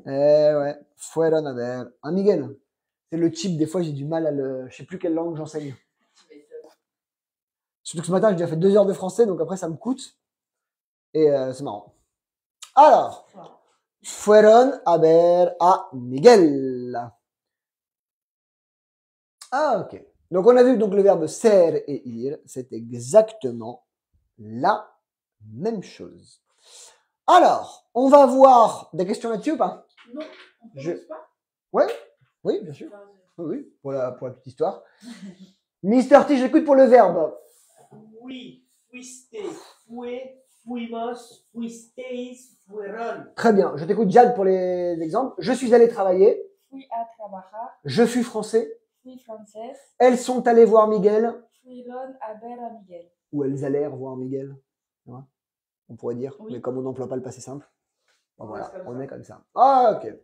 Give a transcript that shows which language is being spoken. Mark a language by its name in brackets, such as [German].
[Spanish] Ouais, fueron a ver a Miguel. [French] C'est le type, des fois j'ai du mal à le... Je sais plus quelle langue j'enseigne. Surtout que ce matin j'ai déjà fait 2 heures de français, donc après ça me coûte. Et c'est marrant. [Spanish] Alors, fueron a ver a Miguel. [French] Ah, ok. Donc, on a vu que donc, le verbe ser et ir, c'est exactement la même chose. Alors, on va voir des questions là-dessus ou pas? Non, on ne pas. Ouais, oui, bien sûr. Oui, pour la petite histoire. Mister T, j'écoute pour le verbe. [Spanish] Fui, fuiste, fue, fuimos, fuisteis, fueron. [French] Très bien. Je t'écoute, Jade, pour les exemples. Je suis allé travailler. [Spanish] Fui a trabajar. [French] Je suis français. [Spanish] Fui française. [French] Elles sont allées voir Miguel. [Spanish] Fueron a ver a Miguel. [French] Ou elles allèrent voir Miguel. On pourrait dire, oui. Mais comme on n'emploie pas le passé simple. Bon, voilà, on est comme ça. Ah, ok.